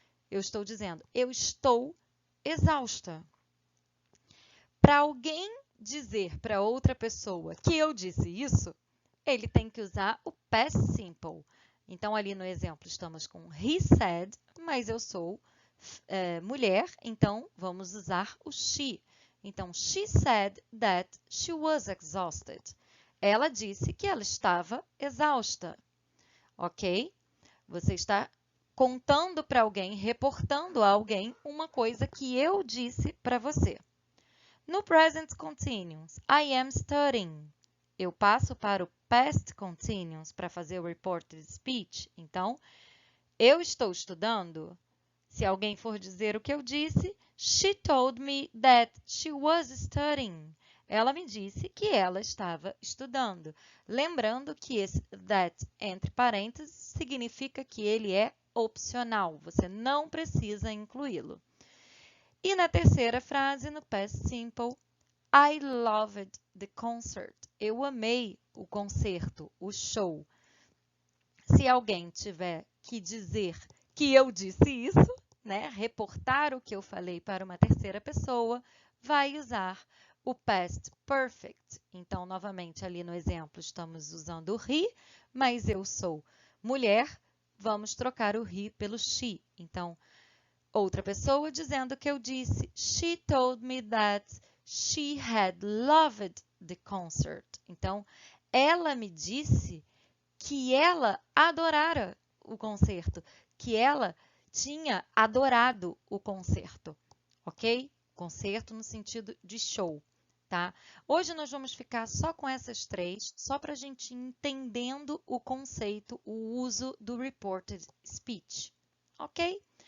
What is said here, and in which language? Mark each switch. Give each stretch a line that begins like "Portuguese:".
Portuguese: Eu estou dizendo, eu estou exausta. Para alguém dizer para outra pessoa que eu disse isso, ele tem que usar o past simple. Então, ali no exemplo, estamos com
English: he said,
Portuguese: mas eu sou mulher, então vamos usar o she.
English: Então, she said that she was exhausted.
Portuguese: Ela disse que ela estava exausta. Ok? Você está contando para alguém, reportando a alguém uma coisa que eu disse para você.
English: No present continuous, I am studying.
Portuguese: Eu passo para o past continuous para fazer o reported speech. Então, eu estou estudando. Se alguém for dizer o que eu disse,
English: she told me that she was studying.
Portuguese: Ela me disse que ela estava estudando. Lembrando que esse that entre parênteses significa que ele é opcional. Você não precisa incluí-lo. E na terceira frase, no past simple,
English: I loved the concert.
Portuguese: Eu amei o concerto, o show. Se alguém tiver que dizer que eu disse isso, né, reportar o que eu falei para uma terceira pessoa, vai usar o past perfect. Então, novamente, ali no exemplo, estamos usando o he, mas eu sou mulher, vamos trocar o he pelo she. Então, outra pessoa dizendo que eu disse,
English: she told me that she had loved the concert.
Portuguese: Então, ela me disse que ela adorara o concerto, que ela tinha adorado o concerto, ok? Concerto no sentido de show, tá? Hoje nós vamos ficar só com essas 3, só para a gente ir entendendo o conceito, o uso do reported speech, ok?